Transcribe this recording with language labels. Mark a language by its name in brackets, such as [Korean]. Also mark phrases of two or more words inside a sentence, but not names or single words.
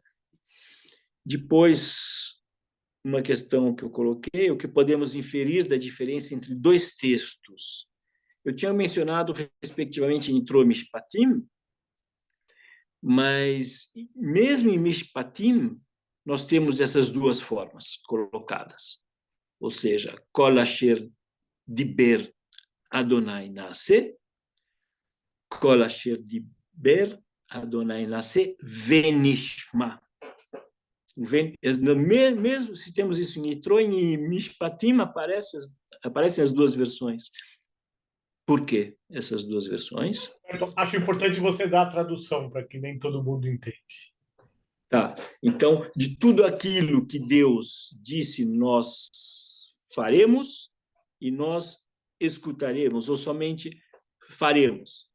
[Portuguese] Depois, uma questão que eu coloquei, o que podemos inferir da diferença entre dois textos. Eu tinha mencionado, respectivamente, em Yitro e Mishpatim, mas mesmo em Mishpatim, nós temos essas duas formas colocadas. Ou seja, [Hebrew] כל אשר דבר אדוני נעשה כל אשר דבר אדוני נעשה ונשמע. [Portuguese] Mesmo se temos isso em Yitro, em Mishpatim aparecem as duas versões. Por que essas duas versões? Acho importante você dar a tradução, para que nem todo mundo entende. Tá. Então, de tudo aquilo que Deus disse, nós faremos e nós escutaremos, ou somente faremos.